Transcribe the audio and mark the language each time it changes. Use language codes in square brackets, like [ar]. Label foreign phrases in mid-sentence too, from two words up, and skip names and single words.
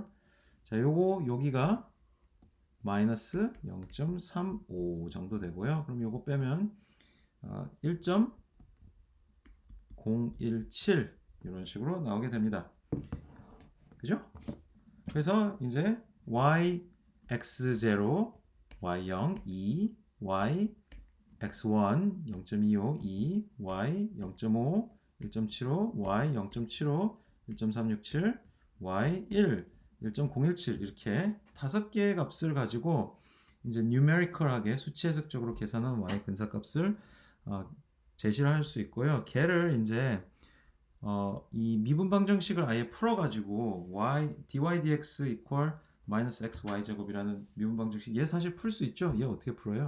[ko] 자, 요거 여기가 마이너스 0.35 정도 되고요. 그럼 요거 빼면 1.017 이런 식으로 나오게 됩니다. 그죠? 그래서 이제 y x0 y0 2 y x1 0.25 2 y 0.5 1.75 y 0.75 1.367 y 1 1.017 이렇게 5개의 값을 가지고 이제 numerical하게 수치 해석적으로 계산한 y 근사값을 제시를 할 수 있고요. 걔를 이제 이 미분 방정식을 아예 풀어가지고 y dy dx equal 마이너스 x y 제곱이라는 미분 방정식 얘 사실 풀 수 있죠. 얘 어떻게 풀어요?